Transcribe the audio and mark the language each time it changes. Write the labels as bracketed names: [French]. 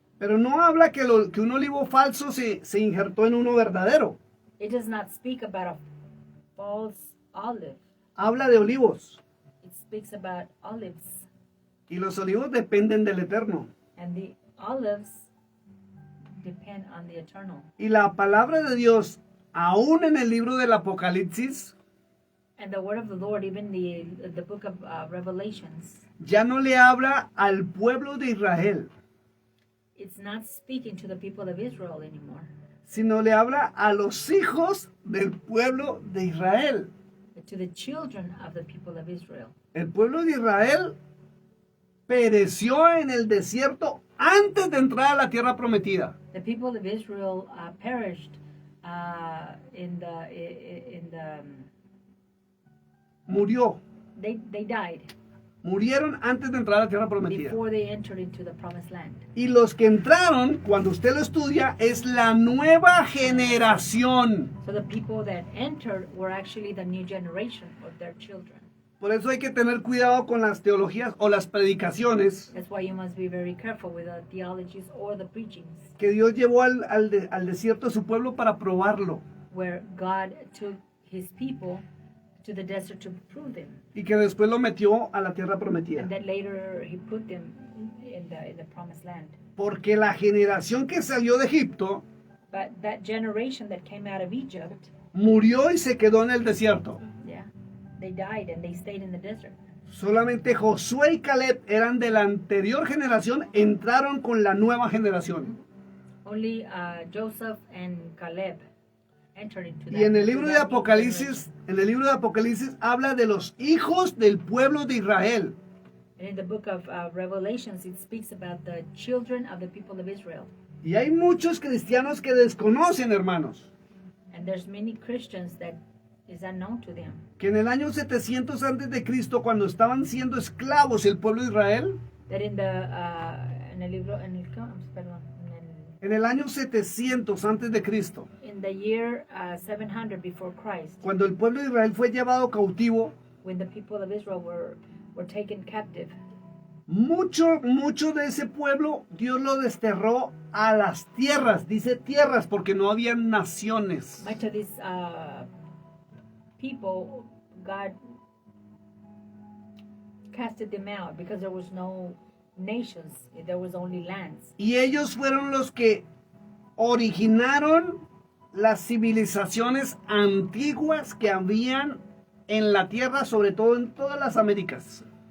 [Spanish] Pero no habla que un olivo falso se injertó en uno verdadero. [English] It does not speak about a false olive. [Spanish] Habla de olivos. [English] It speaks about olives. [Spanish] Y los olivos dependen del Eterno. [English] And the olives depend on the eternal. [Spanish] Y la palabra de Dios, aún en el libro del Apocalipsis, [English] And the word of the Lord, even the book of Revelations, [Spanish] ya no le habla al pueblo de Israel, [English] it's not speaking to the people of Israel anymore, [Spanish] sino le habla a los hijos del pueblo de Israel. [English] but to the children of the people of Israel. [Spanish] El pueblo de Israel pereció en el desierto antes de entrar a la tierra prometida. [English] The people of Israel perished in the [Spanish] Murió. [English] they died [Spanish] Murieron antes de entrar a la tierra prometida. [English] before they entered into the promised land. [Spanish] Y los que entraron, cuando usted lo estudia, es la nueva generación. [English] So the people that entered were actually the new generation of their children. [Spanish] Por eso hay que tener cuidado con las teologías o las predicaciones [English] That's why you must be very careful with the theologies or the preachings, [Spanish] que Dios llevó al desierto a su pueblo para probarlo [English] where God took his people to the desert to prove them, [Spanish] y que después lo metió a la tierra prometida. [English] and that later he put them in the promised land. [Spanish] Porque la generación que salió de Egipto [English] But that generation that came out of Egypt, [Spanish] murió y se quedó en el desierto. [English] yeah, they died and they stayed in the desert. [Spanish] Solamente Josué y Caleb eran de la anterior generación, entraron con la nueva generación. [English] Only Joseph and Caleb entered into that. [Spanish] Y en el libro de [English] that new [Spanish] Apocalipsis, habla de los hijos del pueblo de Israel. [English] generation. And in the book of Revelations, it speaks about the children of the people of Israel. [Spanish] Y hay muchos cristianos que desconocen, hermanos, [English] And there's many Christians that is unknown to them. [Spanish] que en el año 700 antes de Cristo, cuando estaban siendo esclavos el pueblo de Israel, [English] That [Spanish] en el libro, perdón, en el año 700 antes de Cristo, [English] in the year 700 before Christ, [Spanish] cuando el pueblo de Israel fue llevado cautivo, [English] when the people of Israel were taken captive, [Spanish] mucho de ese pueblo Dios lo desterró a las tierras, dice tierras porque no había naciones. [English] much of these people, God casted them out because there was no nations, there was only lands. [Spanish] Y ellos fueron los que originaron las civilizaciones antiguas que habían en la tierra, sobre todo en todas las Américas.